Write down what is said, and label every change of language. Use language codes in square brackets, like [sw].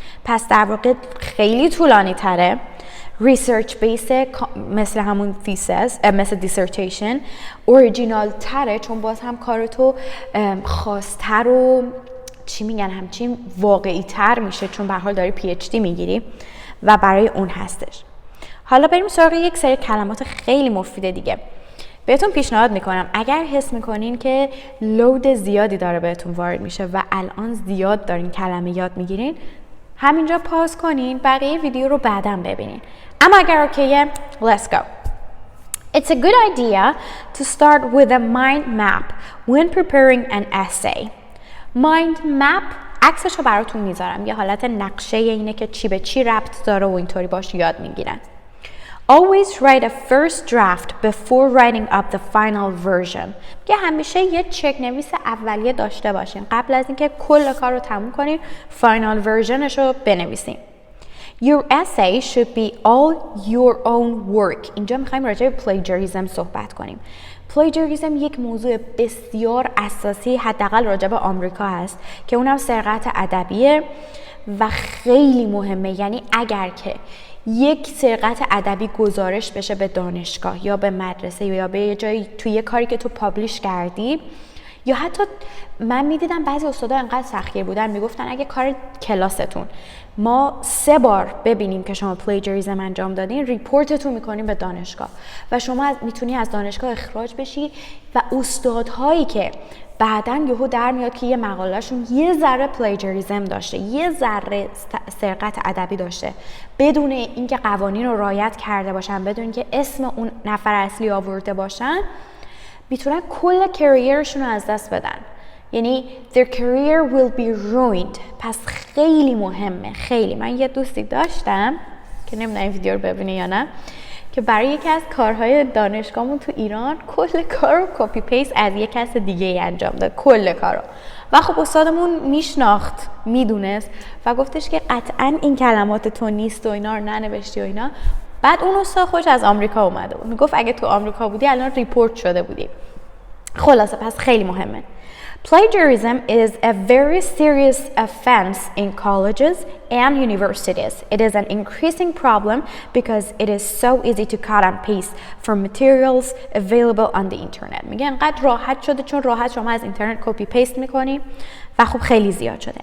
[fa] پس در واقع خیلی طولانی تره. ریسرچ بیس مثل همون thesis، مثل dissertation، اوریجینال تره چون باز هم کارتو خاص‌تر و چی میگن همچین واقعی تر میشه، چون به هر حال داری PhD میگیری و برای اون هستش. حالا بریم سراغ یک سری کلمات خیلی مفید دیگه. بهتون پیشنهاد میکنم اگر حس میکنین که لود زیادی داره بهتون وارد میشه و الان زیاد دارین کلمه یاد میگیرین، همینجا پاز کنین، بقیه ویدیو رو بعداً ببینین. اما اگر اوکیه، [en] let's go. It's a good idea to start with a mind map when preparing an essay. [fa] Mind map عکسش رو براتون میذارم، یه حالت نقشه اینه که چی به چی ربط داره و اینطوری باش یاد میگیرن. [en] Always write a first draft before writing up the final version. [fa] که همیشه یه چک نویس اولیه داشته باشین قبل از اینکه کل کار رو تموم کنین، فاینال ورژنش رو بنویسین. [en] Your essay should be all your own work. [fa] اینجا میخوایم راجع به plagiarism صحبت کنیم. plagiarism یک موضوع بسیار اساسی حداقل راجع به آمریکا هست که اونم سرقت ادبیه و خیلی مهمه. یعنی اگر که یک سرقت ادبی گزارش بشه به دانشگاه یا به مدرسه یا به یه جایی توی یه کاری که تو پابلیش کردی، یا حتی من میدیدم بعضی استادا انقدر سختگیر بودن میگفتن اگه کار کلاستون ما 3 بار ببینیم که شما پلیجریزم انجام دادین، ریپورتتون میکنیم به دانشگاه و شما میتونی از دانشگاه اخراج بشی. و استادهایی که بعدن یهو در میاد که یه مقالهشون یه ذره پلیجریزم داشته، یه ذره سرقت ادبی داشته، بدون اینکه قوانین رو رعایت کرده باشن، بدون اینکه اسم اون نفر اصلی آورده باشن، میتونن کل کریرشون رو از دست بدن. یعنی [en] their career will be ruined. [fa] پس خیلی مهمه، خیلی. من یه دوستی داشتم که نمیدونم این ویدیو رو ببینه یا نه، که برای یکی از کارهای دانشگاهمون تو ایران کل کار رو کپی پیست از یک کس دیگه انجام داد، کل کارو. و خب استادمون میشناخت، میدونست و گفتش که قطعا این کلمات تو نیست و اینا رو ننوشتی و اینا. بعد اون استاد خودش از آمریکا اومده بود، میگفت اگه تو آمریکا بودی الان ریپورت شده بودی. خلاصه پس خیلی مهمه. [en] Plagiarism is a very serious offense in colleges and universities. It is an increasing problem because it is so easy to cut and paste from materials available on the internet. [fa] میگه انقدر راحت شده چون راحت شما از اینترنت کپی پیست میکنی و خب خیلی زیاد شده.